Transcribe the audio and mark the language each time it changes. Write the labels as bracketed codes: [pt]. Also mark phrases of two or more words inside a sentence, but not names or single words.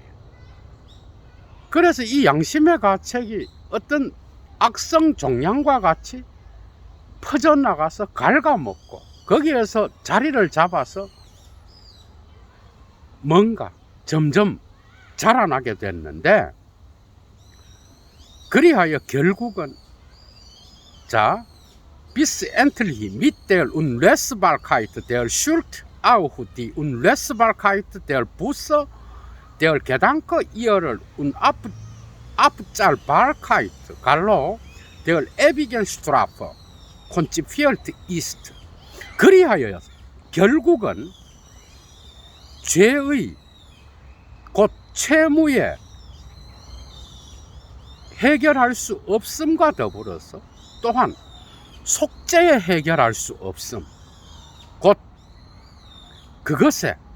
[ko] 그래서 이 양심의 가책이 어떤 악성 종양과 같이 퍼져나가서 갉아먹고 거기에서 자리를 잡아서 뭔가 점점 자라나게 됐는데 그리하여 결국은 자 [de] bis endlich mit der Unlösbarkeit der Schuld auch die Unlösbarkeit der Buße der Gedanke ihrer Unabzahlbarkeit 갈로 der ewigen Strafe konzipiert ist. [ko] 그리하여 결국은 죄의 곧 채무의 해결할 수 없음과 더불어서 또한 속죄에 해결할 수 없음 곧 그것에